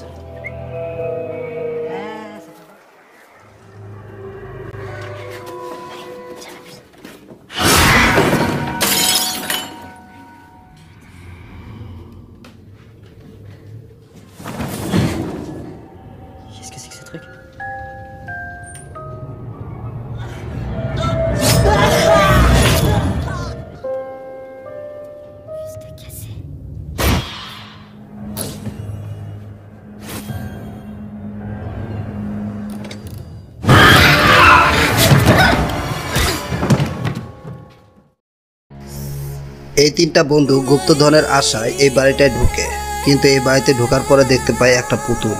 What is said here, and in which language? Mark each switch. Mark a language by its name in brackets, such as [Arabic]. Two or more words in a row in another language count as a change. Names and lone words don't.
[French] Qu'est-ce que c'est que ce truc? C'était cassé. [Bangla] এই তিনটা বন্ধু গুপ্তধনের আশায় এই বাড়িটায় ঢুকে, কিন্তু এই বাড়িতে ঢোকার পরে দেখতে পায় একটা পুতুল।